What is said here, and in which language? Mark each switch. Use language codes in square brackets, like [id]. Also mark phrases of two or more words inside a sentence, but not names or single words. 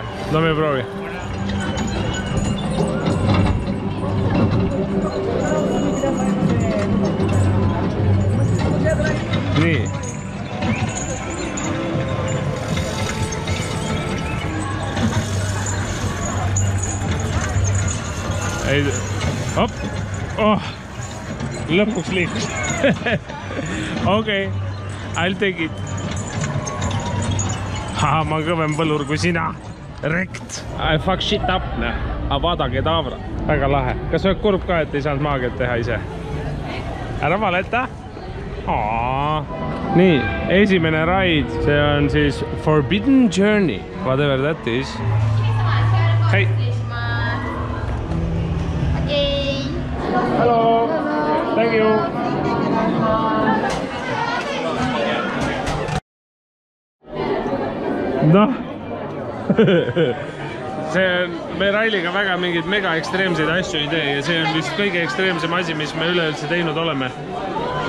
[et] No me proovi. Nii. Hop. Lõpuks liikus. Okei. [en] I'll take it. [et] Ma olen kõvem põlur kui sina. Rekt. [en] I fuck shit up, ne. [et] Avada kedavra. Väga lahe. Kas oled kurb ka, et ei saanud maagiat teha ise? Ära valeta. Nii, esimene raid, see on siis Forbidden Journey, [en] whatever that is. Hei! Hello! Thank you! [et] Noh! See on, me Railiga väga mingeid mega ekstreemseid asju ei tee ja see on vist kõige ekstreemsem asi, mis me üleüldse teinud oleme kuskil.